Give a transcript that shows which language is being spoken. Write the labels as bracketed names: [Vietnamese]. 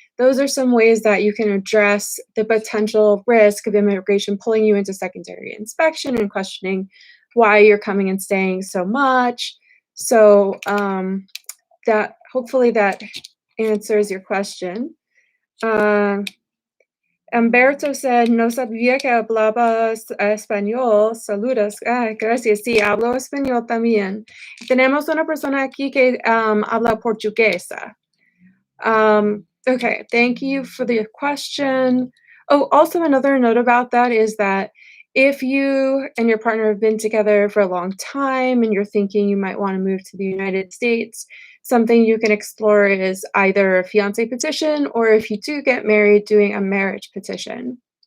[English] Those are some ways that you can address the potential risk of immigration pulling you into secondary inspection and questioning why you're coming and staying so much. So that hopefully that answers your question. [Spanish] Um, [English] Humberto said, [Spanish] no sabía que hablabas español. Saludos. Gracias. Sí, hablo español también. Tenemos una persona aquí que habla portuguesa. [English] Okay, thank you for the question. Oh, also another note about that is that if you and your partner have been together for a long time and you're thinking you might want to move to the United States, something you can explore is either a fiance petition, or if you do get married, doing a marriage petition.